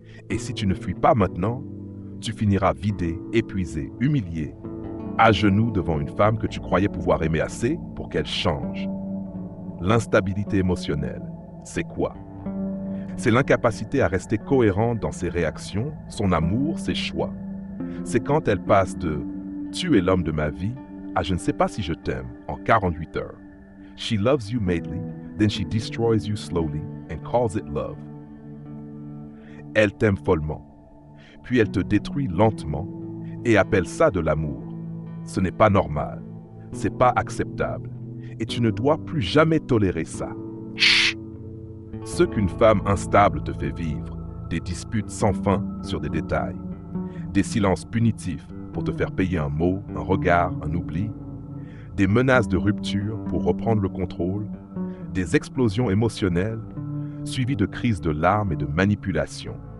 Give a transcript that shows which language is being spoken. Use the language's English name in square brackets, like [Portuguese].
[French] Et si tu ne fuis pas maintenant, tu finiras vidé, épuisé, humilié, à genoux devant une femme que tu croyais pouvoir aimer assez pour qu'elle change. L'instabilité émotionnelle, c'est quoi? C'est l'incapacité à rester cohérente dans ses réactions, son amour, ses choix. C'est quand elle passe de « tu es l'homme de ma vie » à « je ne sais pas si je t'aime » en 48 heures. [English] She loves you madly, then she destroys you slowly and calls it love. [French] Elle t'aime follement, puis elle te détruit lentement et appelle ça de l'amour. Ce n'est pas normal, c'est pas acceptable, et tu ne dois plus jamais tolérer ça. Chut! Ce qu'une femme instable te fait vivre, des disputes sans fin sur des détails, des silences punitifs pour te faire payer un mot, un regard, un oubli, des menaces de rupture pour reprendre le contrôle, des explosions émotionnelles suivies de crises de larmes et de manipulation.